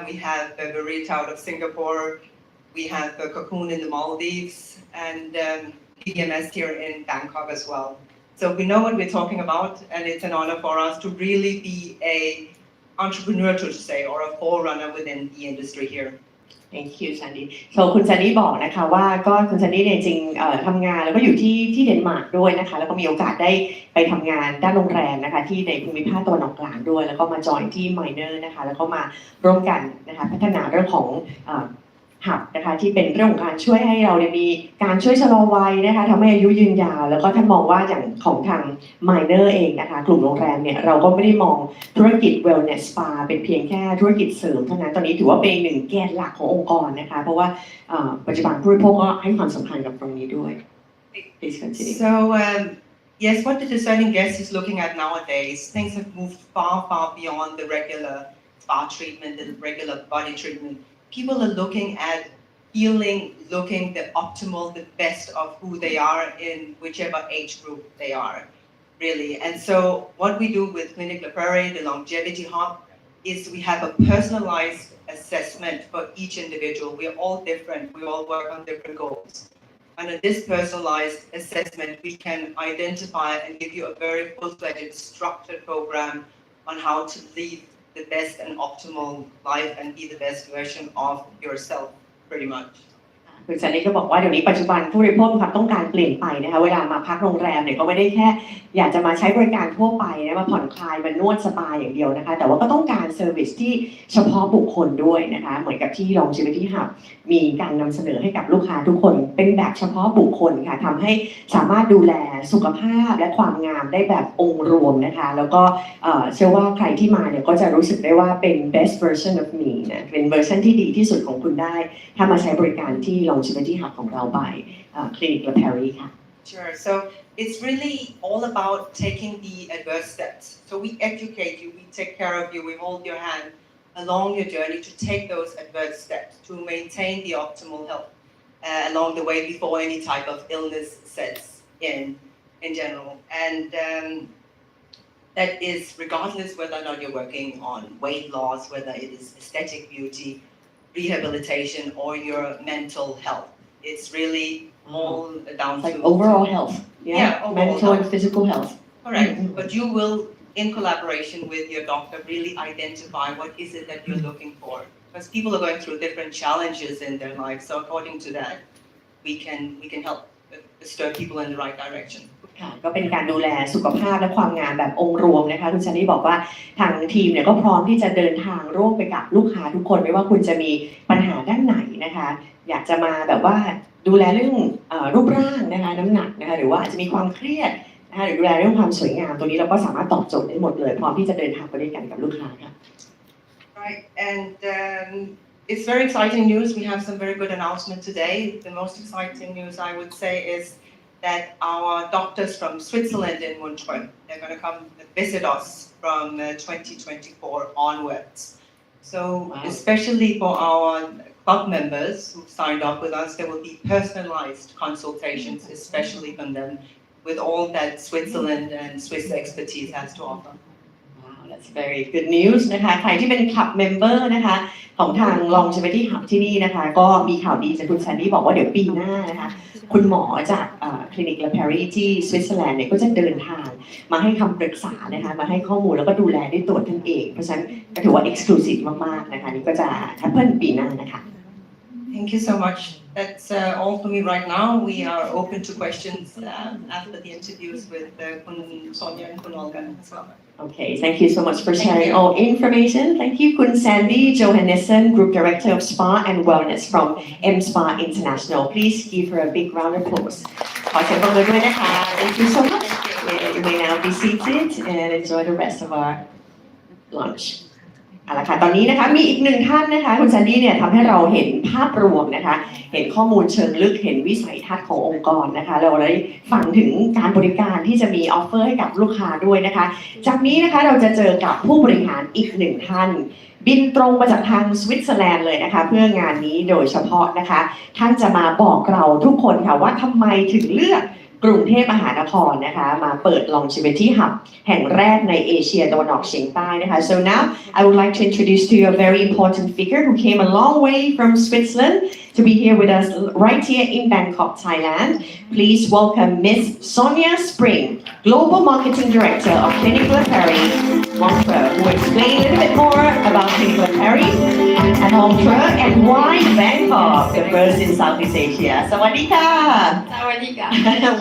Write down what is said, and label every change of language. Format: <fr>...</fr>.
<en>We have Verita out of Singapore. We have Cocoon in the Maldives and PMS here in Bangkok as well. So we know what we're talking about and it's an honor for us to really be a entrepreneur to say or a forerunner within the industry here. Thank you Sandy.</en> <th>So คุณ Sandy บอกนะคะว่าก็คุณ Sandy เนี่ยจริงทำงานแล้วก็อยู่ที่เดนมาร์กด้วยนะคะแล้วก็มีโอกาสได้ไปทำงานด้านโรงแรมนะคะที่ในภูมิภาคตะวันออกกลางด้วยแล้วก็มาจอยที่ Minor นะคะแล้วก็มาร่วมกันนะคะพัฒนาเรื่องของ หับนะคะที่เป็นเรื่องของการช่วยให้เราได้มีการช่วยชะลอวัยนะคะทำให้อายุยืนยาวแล้วก็ท่านมองว่าอย่างของทาง Minor เองนะคะกลุ่มโรงแรมเนี่ยเราก็ไม่ได้มองธุรกิจ Wellness Spa เป็นเพียงแค่ธุรกิจเสริมเท่านั้นตอนนี้ถือว่าเป็นหนึ่งแกนหลักขององค์กรนะคะเพราะว่าปัจจุบันผู้บริโภคก็ให้ความสำคัญกับตรงนี้ด้วย</th> <en>Please continue. So yes, what the discerning guest is looking at nowadays, things have moved far beyond the regular spa treatment, the regular body treatment. People are looking at feeling, looking the optimal, the best of who they are in whichever age group they are, really. And so what we do with Clinic La Prairie, the Longevity Hub, is we have a personalized assessment for each individual. We are all different. We all work on different goals. And in this personalized assessment, we can identify and give you a very full-fledged structured program on how to lead the best and optimal life and be the best version of yourself, pretty much.</en> <th>คุณซันนี่ก็บอกว่าเดี๋ยวนี้ปัจจุบันผู้บริโภคมีความต้องการเปลี่ยนไปนะคะเวลามาพักโรงแรมเนี่ยก็ไม่ได้แค่อยากจะมาใช้บริการทั่วไปนะมาผ่อนคลายมานวดสปาอย่างเดียวนะคะแต่ว่าก็ต้องการเซอร์วิสที่เฉพาะบุคคลด้วยนะคะเหมือนกับที่ลองชีวิตที่หับมีการนำเสนอให้กับลูกค้าทุกคนเป็นแบบเฉพาะบุคคลค่ะทำให้สามารถดูแลสุขภาพและความงามได้แบบองค์รวมนะคะแล้วก็ เชื่อว่าใครที่มาเนี่ยก็จะรู้สึกได้ว่าเป็น</th> <en>best version of me</en> <th>นะเป็นเวอร์ชันที่ดีที่สุดของคุณได้ถ้ามาใช้บริการที่ลองชีวิตที่หับของเราไปคลินิกและแพรรี่ค่ะ</th> <en>Sure. So it's really all about taking the adverse steps. So we educate you, we take care of you, we hold your hand along your journey to take those adverse steps to maintain the optimal health along the way before any type of illness sets in general. And that is regardless whether or not you're working on weight loss, whether it is aesthetic beauty, rehabilitation, or your mental health. It's really all down like to overall health, overall mental health. and physical health. Correct. But you will, in collaboration with your doctor, really identify what is it that you're looking for. Because people are going through different challenges in their life. So according to that, we can help steer people in the right direction.</en> <th>ค่ะก็เป็นการดูแลสุขภาพและความงามแบบองค์รวมนะคะคุณซันนี่บอกว่าทางทีมเนี่ยก็พร้อมที่จะเดินทางร่วมไปกับลูกค้าทุกคนไม่ว่าคุณจะมีปัญหาด้านไหนนะคะอยากจะมาแบบว่าดูแลเรื่องรูปร่างนะคะน้ำหนักนะคะหรือว่าอาจจะมีความเครียดนะคะหรือดูแลเรื่องความสวยงามตัวนี้เราก็สามารถตอบโจทย์ได้หมดเลยพร้อมที่จะเดินทางไปด้วยกันกับลูกค้าค่ะ</th> <en>Right. And it's very exciting news. We have some very good announcement today. The most exciting news I would say is that our doctors from Switzerland in Montreux, they're going to come visit us from 2024 onwards. So especially for our club members who signed up with us, there will be personalized consultations, especially from them, with all that Switzerland and Swiss expertise has to offer. Wow, that's very good news</en> <th>นะคะใครที่เป็น club member นะคะของทาง Longevity Hub ที่นี่นะคะก็มีข่าวดีจากคุณซันนี่บอกว่าเดี๋ยวปีหน้านะคะคุณหมอจากคลินิกและแพรรี่ที่สวิตเซอร์แลนด์เนี่ยก็จะเดินทางมาให้คำปรึกษานะคะมาให้ข้อมูลแล้วก็ดูแลด้วยตัวท่านเองเพราะฉะนั้นก็ถือว่า exclusive มากๆนะคะนี่ก็จะ happen ปีหน้านะคะ</th> <en>Thank you so much. That's all for me right now. We are open to questions after the interviews with Kun Sonia and Kun Olga as well. Okay, thank you so much for sharing all information. Thank you, Kun Sandy Johannesson, Group Director of Spa and Wellness from M Spa International. Please give her a big round of applause.</en> <th>ขอเสียงปรบมือด้วยนะคะ</th> <en>Thank you so much. You may now be seated and enjoy the rest of our lunch.</en> <th>เอาละค่ะตอนนี้นะคะมีอีกหนึ่งท่านนะคะคุณซันดี้เนี่ยทำให้เราเห็นภาพรวมนะคะเห็นข้อมูลเชิงลึกเห็นวิสัยทัศน์ขององค์กรนะคะเราได้ฟังถึงการบริการที่จะมีออฟเฟอร์ให้กับลูกค้าด้วยนะคะจากนี้นะคะเราจะเจอกับผู้บริหารอีกหนึ่งท่าน บินตรงมาจากทางสวิตเซอร์แลนด์เลยนะคะเพื่องานนี้โดยเฉพาะนะคะท่านจะมาบอกเราทุกคนค่ะว่าทำไมถึงเลือกกรุงเทพมหานครนะคะมาเปิด Longevity Hub แห่งแรกในเอเชียตะวันออกเฉียงใต้นะคะ</th> <en>So now I would like to introduce to you a very important figure who came a long way from Switzerland to be here with us right here in Bangkok, Thailand. Please welcome Miss Sonia Spring, Global Marketing Director of Clinical Paris, Montreux, who will explain a little bit more about Clinical Paris and Montreux and why Bangkok, the first in Southeast Asia.</en> <th>Sawadika! Sawadika.</th>